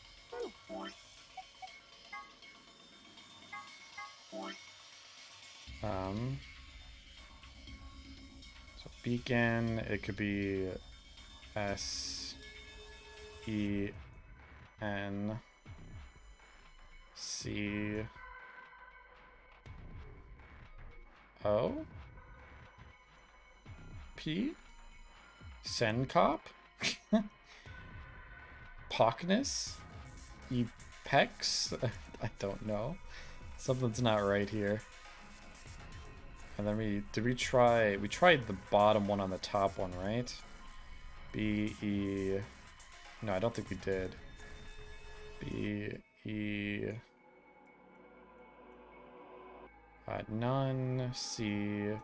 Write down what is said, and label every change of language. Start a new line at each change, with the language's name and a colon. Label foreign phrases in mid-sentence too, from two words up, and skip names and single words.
English: So beacon, it could be S-E-N-C-O? P? Sencop? Pockness? Epex? I don't know. Something's not right here. And then we tried the bottom one on the top one, right? B-E... No, I don't think we did. B-E... None. C...